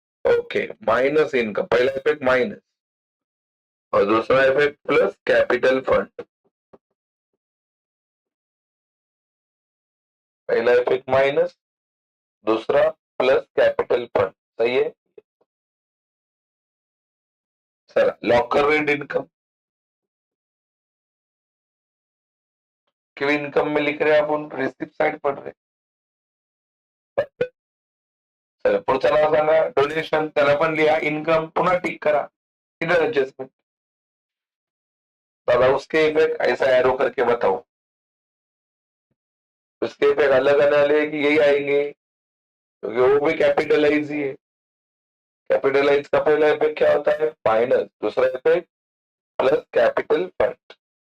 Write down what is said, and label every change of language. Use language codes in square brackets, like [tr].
[hi] Okay minus income, पहला effect minus और दूसरा इफेक्ट प्लस कैपिटल फंड, पहला इफेक्ट माइनस, दूसरा प्लस कैपिटल फंड, सही है. चला लॉकर रेंट इनकम, क्यों इनकम में लिख रहे हैं [mr] आपण, [hi] रिसिप्ट साइड पढ़ रहे. [mr] चला पुढचा नाव सांगा, डोनेशन, त्याला पण लिहा इनकम, पुन्हा टिक करा, [hi] इधर एडजस्टमेंट. दादा उसके इफेक्ट ऐसा एरो करके बताओ, उसके इफेक्ट अलग आने वाले कि यही आएंगे, क्योंकि वो भी कैपिटलाइज ही है. कैपिटलाइज का पहला इफेक्ट क्या होता है, माइनस, दूसरा इफेक्ट प्लस कैपिटल फंड.